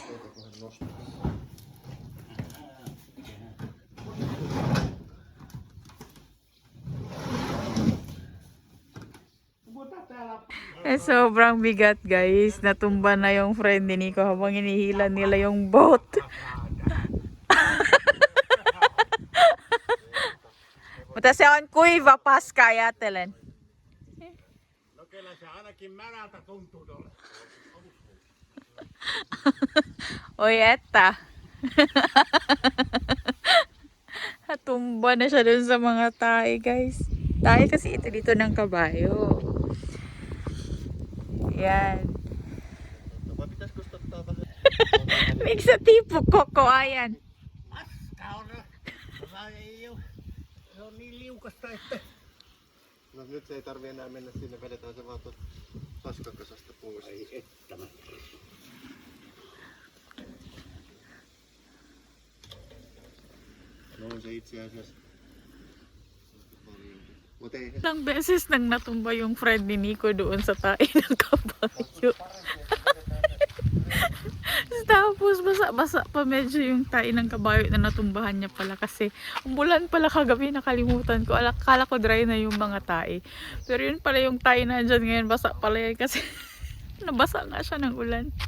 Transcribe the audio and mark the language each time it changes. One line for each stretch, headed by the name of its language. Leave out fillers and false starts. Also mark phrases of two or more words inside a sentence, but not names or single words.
Filipino: Sobrang bigat guys. Natumba na yung friend ni Nico habang hinihila nila yung boat.
Finnish: Mutta se on kuiva paska, ajatellen. No kyllä se ainakin märältä tuntuu tuolla.
Filipino: Oy, eta. Tumba na siya dun sa mga tae, guys. Tae kasi ito dito ng kabayo. Yan.
Finnish: Pitäisikö ottaa vähän? Miksi sä tipu koko ajan? Paskaa on. Se on niin liukasta, että... No nyt se ei tarvi enää mennä sinne, vedetään se vaan tuosta paskakasasta pois. Ei ettämä. No on se itse asiassa. Mut ei.
Filipino: Ilang beses nang natumba yung friend ni Nico doon sa tae ng kabayo. Tapos basa-basa pa medyo yung tae ng kabayo na natumbahan niya pala kasi umulan pala kagabi, nakalimutan ko. Akala ko dry na yung mga tae. Pero yun pala yung tae na dyan ngayon, basa pala yan kasi nabasa nga siya ng ulan.